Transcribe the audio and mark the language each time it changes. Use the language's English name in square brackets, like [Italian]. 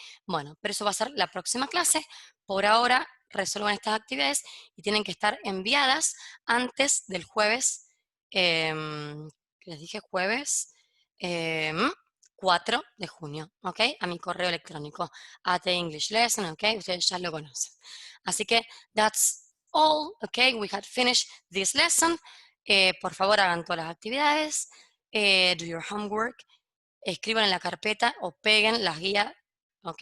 [Spanish] Bueno, pero eso va a ser la próxima clase. Por ahora, resuelvan estas actividades y tienen que estar enviadas antes del jueves, les dije jueves 4 de junio, ¿ok? A mi correo electrónico, @EnglishLesson, ¿ok? Ustedes ya lo conocen. Así que, [English] that's all, [Spanish] ¿ok? [English] We had finished this lesson. [Spanish] Por favor, hagan todas las actividades, [English] do your homework, [Spanish] escriban en la carpeta o peguen las guías, ¿ok?